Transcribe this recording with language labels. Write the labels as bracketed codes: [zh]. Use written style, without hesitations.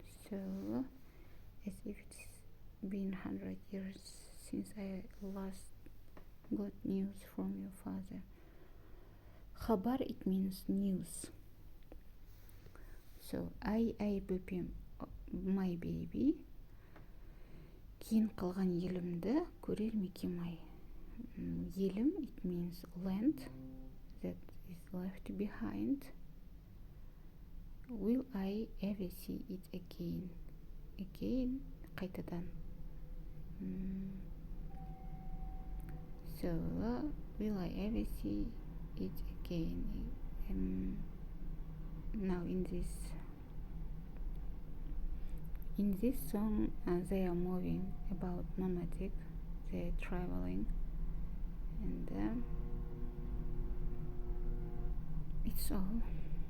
[en] So as if it's been 100 years since I last got news from your father. Хабар it means news. So I бөпем my baby. [kk] Кейін қалған елімді көрер ме кім ай. [en] Елім it means land that is left behind. Will I ever see it again? Again, қайтадан. So, will I ever see it again? Now in this song, they are moving about nomadic. They are traveling, and it's all.